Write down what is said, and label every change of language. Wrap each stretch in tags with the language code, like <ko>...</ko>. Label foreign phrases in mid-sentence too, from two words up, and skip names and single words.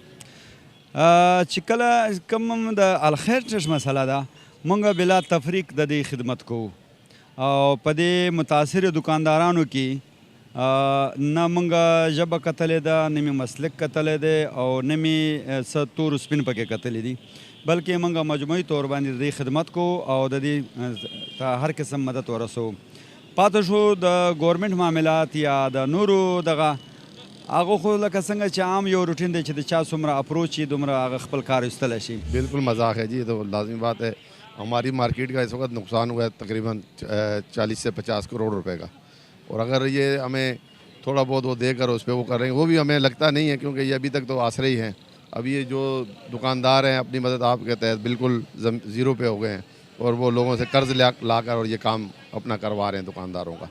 <ps>چې کله کوم د الخیر چشت مسله ده موږ بلا تفریق د دې خدمت کوو او په دې متاثر دکاندارانو کې نه موږ ژبه کتلې ده، نه مې مسلک کتلی دی او نه مې څه تور سپین پکې کتلی دي، بلکې موږ مجموعي طور باندې د دې خدمت کوو او د دې ته هر قسم مدد ورسوو. پاتې شو د ګورنمنټ معاملات یا د نورو دغه هغه خو لکه څنګه چې عام یو روټین دی چې د چا څومره اپروچ وي دومره هغه خپل کار ایستلی شي.</ps> <ur>بالکل مذاق ہے جی، یہ تو لازمی بات ہے. ہماری مارکیٹ کا اس وقت نقصان ہوا ہے تقریباً 40 سے 50 کروڑ روپے کا، اور اگر یہ ہمیں تھوڑا بہت وہ دے کر اس پہ وہ کر رہے ہیں وہ بھی ہمیں لگتا نہیں ہے کیونکہ یہ ابھی تک تو آسرے ہی ہیں. اب یہ جو دکاندار ہیں اپنی مدد آپ کے تحت بالکل زیرو پہ ہو گئے ہیں اور وہ لوگوں سے قرض لا کر اور یہ کام اپنا کروا رہے ہیں دکانداروں کا.</ur>